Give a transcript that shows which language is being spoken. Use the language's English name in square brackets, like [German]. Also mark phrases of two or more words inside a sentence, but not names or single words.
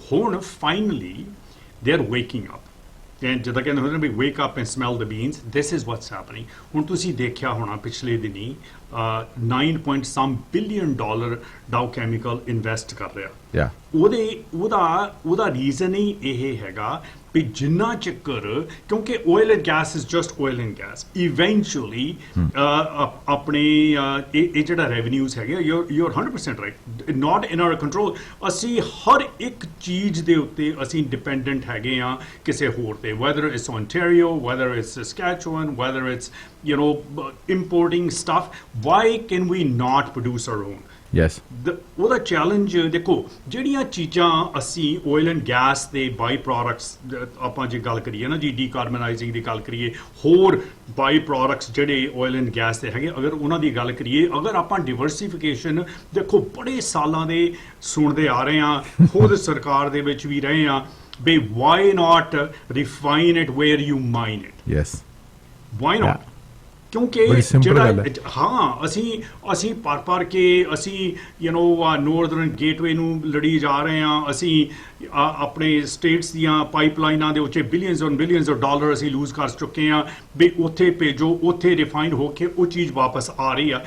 [English] ਹੁਣ finally they are waking up, [Punjabi] ਤੇ ਜਿੱਦਾਂ ਕਹਿੰਦੇ ਹੁੰਦੇ ਨੇ ਵੀ [English] wake up and smell the beans, this is whats happening. [Punjabi] ਹੁਣ ਤੁਸੀਂ ਦੇਖਿਆ ਹੋਣਾ ਪਿਛਲੇ ਦਿਨੀ 9 [English] billion dollar [Punjabi] ਡਾਊ ਕੈਮੀਕਲ ਇਨਵੈਸਟ ਕਰ ਰਿਹਾ। ਉਹਦਾ ਰੀਜ਼ਨ ਹੀ ਇਹ ਹੈਗਾ ਵੀ ਜਿੰਨਾ ਚੱਕਰ, ਕਿਉਂਕਿ [English] oil and gas is just oil and gas, eventually [Punjabi] ਆਪਣੇ ਇਹ ਜਿਹੜਾ ਰੈਵਨਿਊਜ਼ ਹੈਗੇ, [English] you're 100% right, not in our control। [Punjabi] ਅਸੀਂ ਹਰ ਇੱਕ ਚੀਜ਼ ਦੇ ਉੱਤੇ ਅਸੀਂ ਡਿਪੈਂਡੈਂਟ ਹੈਗੇ ਆ ਕਿਸੇ ਹੋਰ ਤੇ, [English] whether it's Ontario, whether it's Saskatchewan, whether it's importing stuff, why can we not produce our own? ਯੈਸ, [Punjabi] ਉਹਦਾ ਚੈਲੰਜ ਦੇਖੋ, ਜਿਹੜੀਆਂ ਚੀਜ਼ਾਂ ਅਸੀਂ [English] oil and gas [Punjabi] ਦੇ [English] by products, [Punjabi] ਆਪਾਂ ਜੇ ਗੱਲ ਕਰੀਏ ਨਾ ਜੀ, ਡੀਕਾਰਬਨਾਈਜ਼ਿੰਗ ਦੀ ਗੱਲ ਕਰੀਏ, ਹੋਰ [English] by products [Punjabi] ਜਿਹੜੇ [English] oil and gas [Punjabi] ਦੇ ਹੈਗੇ, ਅਗਰ ਉਹਨਾਂ ਦੀ ਗੱਲ ਕਰੀਏ, ਅਗਰ ਆਪਾਂ ਡਿਵਰਸੀਫਿਕੇਸ਼ਨ ਦੇਖੋ ਬੜੇ ਸਾਲਾਂ ਦੇ ਸੁਣਦੇ ਆ ਰਹੇ ਹਾਂ, ਖੁਦ ਸਰਕਾਰ ਦੇ ਵਿੱਚ ਵੀ ਰਹੇ ਹਾਂ ਵੀ [English] why not refine it where you mine it. [Punjabi] ਯੈਸ, [English] why not, [Punjabi] ਕਿਉਂਕਿ ਜਿਹੜਾ ਹਾਂ ਅਸੀਂ ਪਰ ਕੇ ਅਸੀਂ ਨੋਰਦਰਨ ਗੇਟਵੇ ਨੂੰ ਲੜੀ ਜਾ ਰਹੇ ਹਾਂ, ਅਸੀਂ ਆਪਣੇ ਸਟੇਟਸ ਦੀਆਂ ਪਾਈਪਲਾਈਨਾਂ ਦੇ ਉੱਤੇ [English] billions of dollar [Punjabi] ਅਸੀਂ ਲੂਜ਼ ਕਰ ਚੁੱਕੇ ਹਾਂ ਵੀ ਉੱਥੇ ਭੇਜੋ, ਉੱਥੇ ਰਿਫਾਈਨਡ ਹੋ ਕੇ ਉਹ ਚੀਜ਼ ਵਾਪਸ ਆ ਰਹੀ ਆ।